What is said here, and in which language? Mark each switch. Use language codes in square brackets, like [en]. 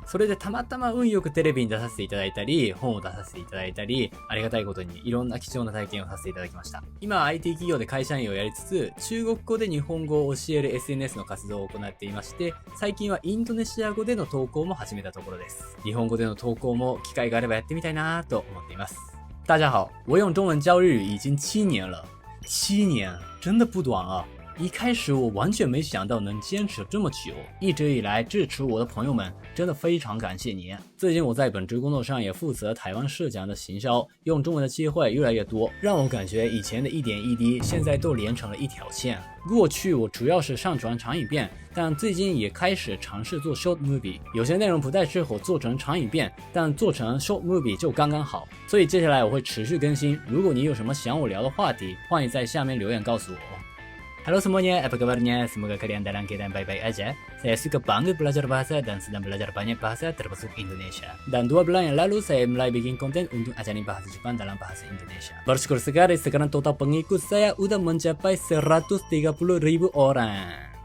[ja] それでたまたま運よくテレビに出させていただいたり、本を出させていただいたり、ありがたいことにいろんな貴重な体験をさせていただきました。今は IT 企業で会社員をやりつつ、中国語で日本語を教える SNS の活動を行っていまして、最近はインドネシア語での投稿も始めたところです。日本語での投稿も機会があればやってみたいなと思っています。 [zh] 大家好，我用中文教日语已经7年了，7年真的不短啊！一开始我完全没想到能坚持这么久，一直以来支持我的朋友们真的非常感谢你。最近我在本职工作上也负责台湾市讲的行销，用中文的机会越来越多，让我感觉以前的一点一滴现在都连成了一条线。过去我主要是上传长影片，但最近也开始尝试做 [en] short movie， [zh] 有些内容不太适合做成长影片，但做成 short movie 就刚刚好。所以接下来我会持续更新，如果你有什么想我聊的话题，欢迎在下面留言告诉我。 [id] Halo semuanya, apa kabarnya? Semoga kalian dalam keadaan baik-baik aja. Saya suka banget belajar bahasa dan sedang belajar banyak bahasa termasuk Indonesia. Dan 2 bulan yang lalu saya mulai bikin konten untuk ajarin bahasa Jepang dalam bahasa Indonesia. Bersyukur sekali sekarang total pengikut saya udah mencapai 130.000 orang.